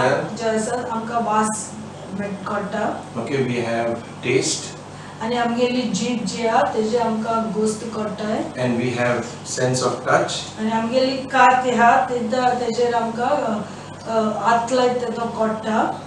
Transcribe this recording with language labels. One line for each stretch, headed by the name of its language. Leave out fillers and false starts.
Goan Konkani: नाक जे आसा आमकां वास काडटा.
English: okay, we have taste,
Goan Konkani: आणि आमगेली जीभ जी आहा तेजे आमकां गोस्त काडटाय.
English: and we have sense of touch,
Goan Konkani: आणि आमगेली कात आहा तेजेर आमकां हात लायत तो काडटा.